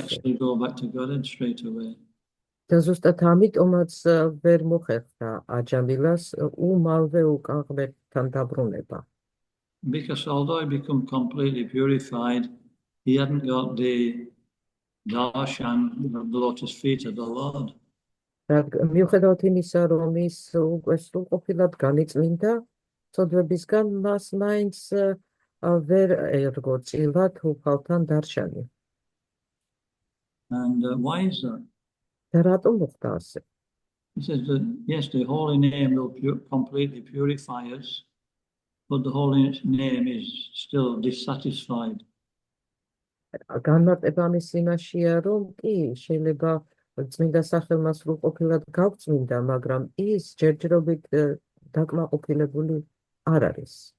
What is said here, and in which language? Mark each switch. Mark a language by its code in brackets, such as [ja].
[en] actually go back to Godhead straight away. [ka] და ზუსტად ამიტომაც ვერ მოხერხდა აჯამილას უმალვე უკან ღმერთთან დაბრუნება. [en] Because although he became completely purified, he hadn't got the darshan of the lotus feet of the Lord. [ka] და მიუხედავად იმისა, რომ ის უკვე სრულყოფილად განიწმინდა წოდებისგან, მას მაინც ვერ ერგო წილად უფალთან დარშანი. [en] And why is that? [ka] და რატომ მოხდა ასე? [en] He says that, yes, the holy name will completely purify us, but the holy name is still dissatisfied. [ka] განმარტება ამის იმაშია, რომ კი შეიძლება წმინდა სახელმა სრულყოფილად გავწმინდა, მაგრამ ის ჯერჯერობით დაკმაყოფილებული არ არის.